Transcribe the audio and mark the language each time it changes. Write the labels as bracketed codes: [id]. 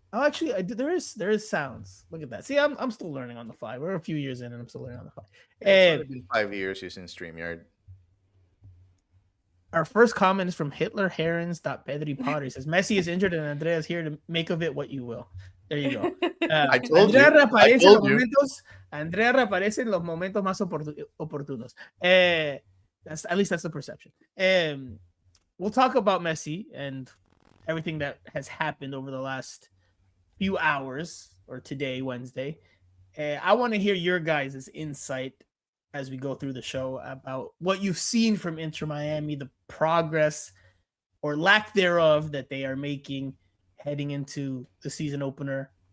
[en] Oh, actually, there is sounds. Look at that. See, I'm still learning on the fly. We're a few years in, and I'm still learning on the fly. It's only been 5 years using StreamYard. Our first comment is from Hitler Herons.Pedri Potter. He says Messi is injured, and Andrea is here to make of it what you will. There you go. I told Andrea you. I [es] reaparece [en] told you. [es] Andrea reaparece en los momentos más oportunos. [en] That's the perception. We'll talk about Messi and everything that has happened over the last few hours, or today, Wednesday. I want to hear your guys' insight as we go through the show about what you've seen from Inter Miami, the progress or lack thereof that they are making heading into the season opener.